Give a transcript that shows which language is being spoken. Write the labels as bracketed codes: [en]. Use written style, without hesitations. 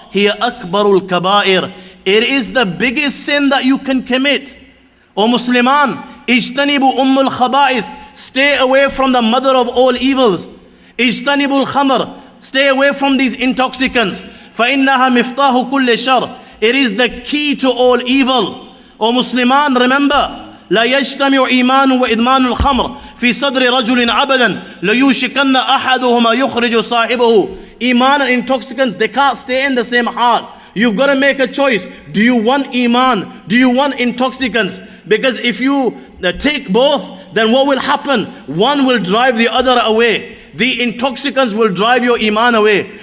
[ar] Hiya akbarul kabair. [en] It is the biggest sin that you can commit. O Musliman, [ar] ijtanibu ummul khaba'is. [en] Stay away from the mother of all evils. [ar] Ijtanibul khamr. [en] Stay away from these intoxicants. [ar] فَإِنَّهَا مِفْتَاحُ كُلِّ شَرٍ. [en] It is the key to all evil. O Musliman, remember, [ar] لا يجتمع إيمان وإدمان الخمر في صدر رجل عبدا ليوشكن أحدهما يخرج صاحبه. [en] Iman and intoxicants, they can't stay in the same heart. You've got to make a choice. Do you want Iman? Do you want intoxicants? Because if you take both, then what will happen? One will drive the other away. The intoxicants will drive your Iman away.